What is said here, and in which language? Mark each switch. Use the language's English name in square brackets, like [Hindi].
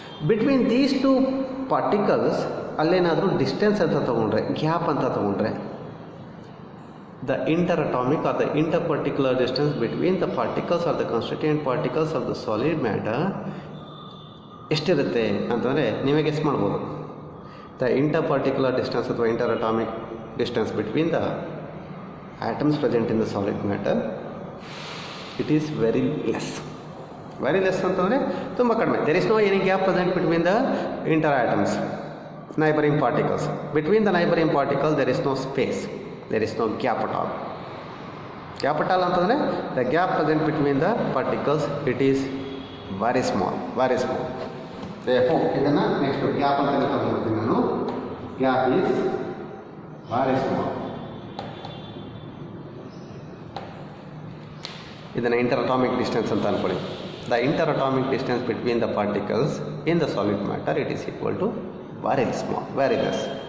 [English] between these two particles [Kannada] ಅಲ್ಲೇನಾದರೂ distance ಅಂತ ತೊಗೊಂಡ್ರೆ, [English] gap ಅಂತ ತೊಗೊಂಡ್ರೆ, the interatomic or the interparticular distance between the particles or the constituent particles of the solid matter [Kannada] ಎಷ್ಟಿರುತ್ತೆ ಅಂತಂದರೆ ನೀವೇ guess ಮಾಡ್ಬೋದು. [English] The interparticular distance ಅಥವಾ interatomic distance between the atoms present in the solid matter, it is very less. Very less [Kannada] ಅಂತಂದರೆ ತುಂಬ ಕಡಿಮೆ. [English] There is no any gap present between the inter atoms, neighbouring particles. Between the neighbouring particle there is no space, there is no gap at all. Gap at all ಅಂತಂದರೆ the gap present between the particles it is very small, very small. ಇದನ್ನು next gap [Kannada] ಅಂತ ತಗೊಂಡ್ಬಿಡ್ತೀನಿ ನಾನು. [English] Gap is very small. [Kannada] ಇದನ್ನು ಇಂಟರಟಾಮಿಕ್ distance ಅಂತ ಅಂದ್ಕೊಳ್ಳಿ. [English] The interatomic distance between the particles in the solid matter, it is equal to very small, very less.